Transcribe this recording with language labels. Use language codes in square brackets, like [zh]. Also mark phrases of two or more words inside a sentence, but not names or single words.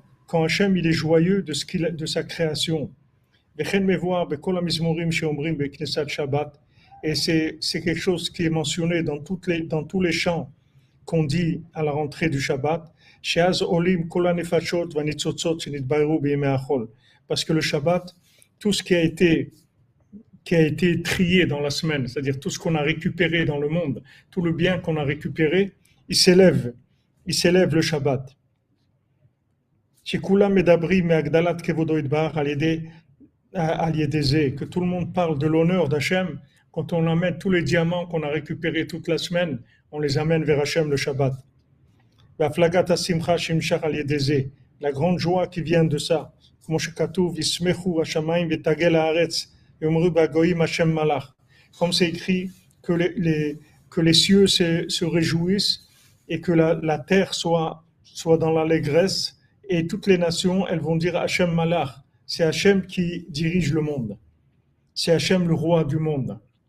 [fr] Quand Hachem il est joyeux de sa création. Et c'est quelque chose qui est mentionné dans tous les chants qu'on dit à la rentrée du Shabbat. Parce que le Shabbat, tout ce qui qui a été trié dans la semaine, c'est-à-dire tout ce qu'on a récupéré dans le monde, tout le bien qu'on a récupéré, il s'élève le Shabbat. [he] שכולם מדברים מהגדלת כבודו יתברך על ידי זה, [fr] que tout le monde parle de l'honneur d'Hachem, quand on amène tous les diamants qu'on a récupérés toute la semaine, on les amène vers Hachem le Shabbat. [he] והפלגת השמחה שנמשך על ידי זה, [fr] la grande joie qui vient de ça, [he] כמו שכתוב, ישמחו השמיים ותגל הארץ, יאמרו בגויים השם מלך. [fr] Comme c'est écrit que les cieux se réjouissent et que la terre soit dans l'allégresse, et toutes les nations, elles vont dire [he] השם מלך. [fr] C'est Hachem qui dirige le monde. C'est Hachem le roi du monde.